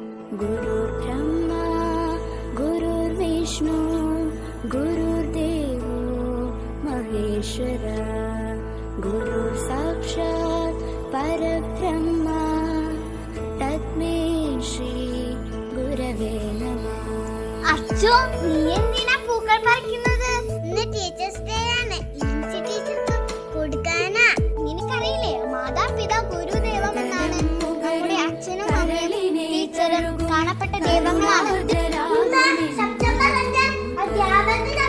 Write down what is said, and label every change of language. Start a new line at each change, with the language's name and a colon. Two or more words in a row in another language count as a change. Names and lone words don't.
Sanskrit: गुरुर्ब्रह्मा गुरुर्विष्णु गुरुर्देवो महेश्वर गुरुः साक्षात् परब्रह्म तस्मै श्री गुरवे नमः.
Malayalam: അച്ഛോ, നീ എന്തിനാ പൂക്കൾ പറിക്കുന്നത്? ഇന്ന്
English: teachers day
Malayalam: ആണ്. ലിൻസി ടീച്ചർക്ക് കൊടുക്കാനാ. നിനക്കറിയില്ലേ,
Sanskrit: മാതാപിതാ ഗുരുദേവം
Malayalam: എന്നാണ് നമ്മുടെ അച്ഛനും അമ്മയും ടീച്ചറും കാണപ്പെട്ട ദൈവങ്ങളാണ്. സെപ്റ്റംബർ 5 അധ്യാപക ദിനം.